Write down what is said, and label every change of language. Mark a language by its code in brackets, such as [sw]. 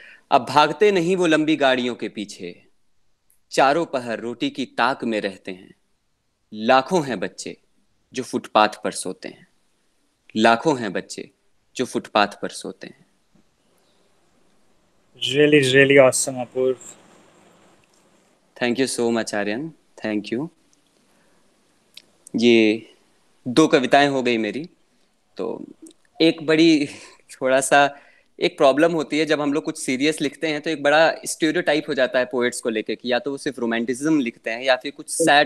[hi] अब भागते नहीं वो लंबी गाड़ियों के पीछे, चारों पहर रोटी की ताक में रहते हैं। लाखों हैं बच्चे जो फुटपाथ पर सोते हैं, लाखों हैं बच्चे जो फुटपाथ पर सोते हैं। [en] Really, really awesome, Apurv. Thank you so much [hi] Aryan, thank you. ये दो कविताएं हो गई मेरी। तो एक बड़ी थोड़ा सा एक प्रॉब्लम होती है जब हम लोग कुछ सीरियस लिखते हैं, तो एक बड़ा स्टीरियोटाइप हो जाता है पोएट्स को लेके कि या तो वो सिर्फ रोमांटिज्म लिखते हैं या फिर कुछ सैड